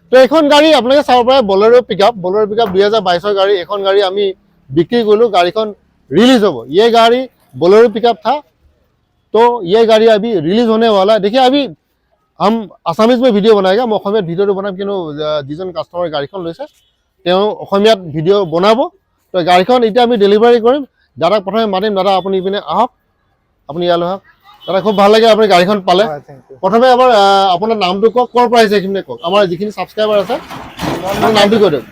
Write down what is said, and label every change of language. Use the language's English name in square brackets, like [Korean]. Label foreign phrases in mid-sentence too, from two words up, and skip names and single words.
[Assamese] তো এখন গাড়ী আপোনালোকে চাব পাৰে বলেৰো পিকআপ 2022 গাড়ী। এখন গাড়ী আমি বিক্রি কৰিলো, গাড়ীখন [Hindi] रिलीज हो। ये गाड़ी बोलेरो पिकअप था, तो ये गाड़ी अभी रिलीज होने वाला है। देखिए अभी हम आसामीज में वीडियो बनाएगा, मैं [Assamese] অসমীয়াত ভিডিওটো বনাম, কিন্তু যিজন কাস্টমাৰ গাড়ীখন লৈছে তেওঁ অসমীয়াত ভিডিও বনাব। তো গাড়ীখন এতিয়া আমি ডেলিভাৰী কৰিম। দাদাক প্ৰথমে মাতিম, দাদা আপুনি ইপিনে আহক, আপুনি ইয়ালৈ আহক। দাদা খুব ভাল লাগে আপুনি গাড়ীখন পালে। প্ৰথমে আপোনাৰ নামটো কওক, ক'ৰ পৰা আহিছে এইখিনি কওক, আমাৰ যিখিনি ছাবস্ক্ৰাইবাৰ আছে নামটো কৈ দিয়ক।